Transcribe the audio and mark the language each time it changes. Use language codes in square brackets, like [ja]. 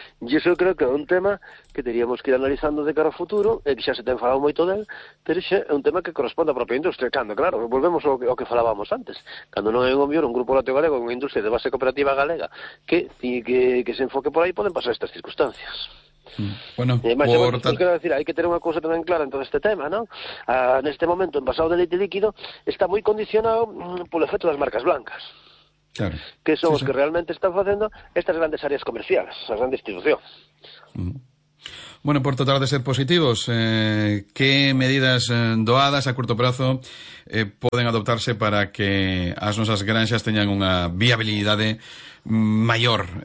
[gl] E iso creo que é un tema que teríamos que ir analizando de cara ao futuro, e que xa se ten falado moito del, pero xa é un tema que corresponde á propia industria. Cando, claro, volvemos ao que falábamos antes. Cando non é un grupo lácteo galego, unha industria de base cooperativa galega, que se enfoque por aí, poden pasar estas circunstancias. [es] Bueno, además, por tal... quiero decir, hay que tener una cosa también clara en todo este tema, ¿no? En este momento, el envasado de leite líquido está muy condicionado por el efecto de las marcas blancas. Claro. Que son los que realmente están haciendo estas grandes áreas comerciales, la gran distribución. Bueno, por tratar de ser positivos, ¿qué medidas doadas a corto plazo pueden adoptarse [gl] para que as nosas granxas teñan unha viabilidade maior?